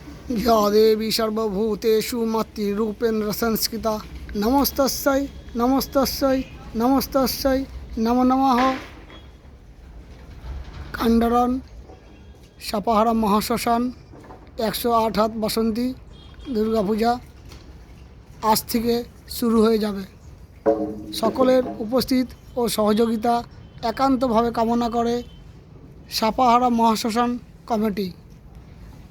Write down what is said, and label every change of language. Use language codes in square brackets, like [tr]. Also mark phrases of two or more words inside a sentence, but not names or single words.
[sa] या देवी सर्वभूतेषु मातृरूपेण संस्कृता नमस्तस्यै नमस्तस्यै नमस्तस्यै नमो नमः। [bn] কান্ডারণ সাপাহারা মহাশ্মশান 108 হাত বাসন্তী দুর্গাপূজা আজ থেকে শুরু হয়ে যাবে। সকলের উপস্থিত ও সহযোগিতা একান্তভাবে কামনা করে সাপাহারা মহাশ্মশান কমিটি।